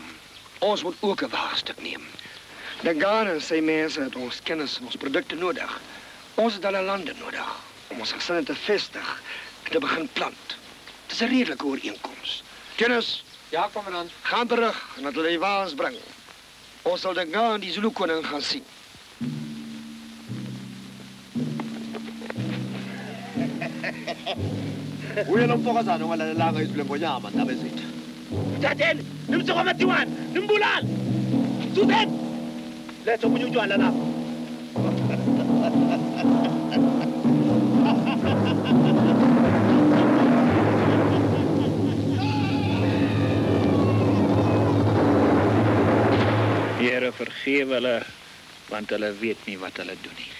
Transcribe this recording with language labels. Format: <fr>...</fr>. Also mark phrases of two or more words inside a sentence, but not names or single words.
<af>Ons moet ook 'n waagstuk neem. Dingaan en sy mense het ons kennis en ons produkte nodig. Ons het hulle lande nodig om ons gesinne te vestig en te begin plant. Het is 'n redelike ooreenkoms. Kennis, Ja, kommandant. gaan terug en laat hulle die waans bring. Ons sal Dingaan en die Zulu koning gaan sien.</af> <zu>Uyena umfokazana ongalalelanga izwi lengonyama ndaba ezethu. Thatheni, nimsokoma Tiwani, nimbulale. Sutheni. Letha omunye utshwala lapha.</zu> <af>Here, vergewe hulle, want hulle weet nie wat hulle doen nie.</af>